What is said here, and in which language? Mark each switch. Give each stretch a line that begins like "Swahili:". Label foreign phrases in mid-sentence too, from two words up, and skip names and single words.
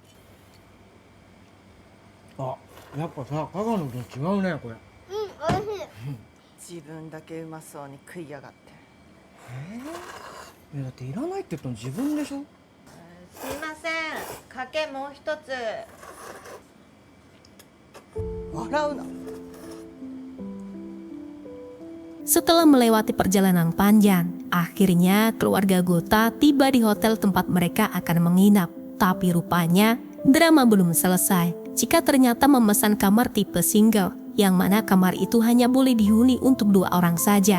Japanese: あ、やっぱさ、香川のうどん違うね、これ。うん、おいしい。自分だけうまそうに食いやがって。いや、だっていらないって言ったの自分でしょ。すいません。かけもう一つ。笑うな。
Indonesian: Setelah melewati perjalanan panjang, akhirnya keluarga Gota tiba di hotel tempat mereka akan menginap. Tapi rupanya drama belum selesai. Chika ternyata memesan kamar tipe single, yang mana kamar itu hanya boleh dihuni untuk 2 orang saja.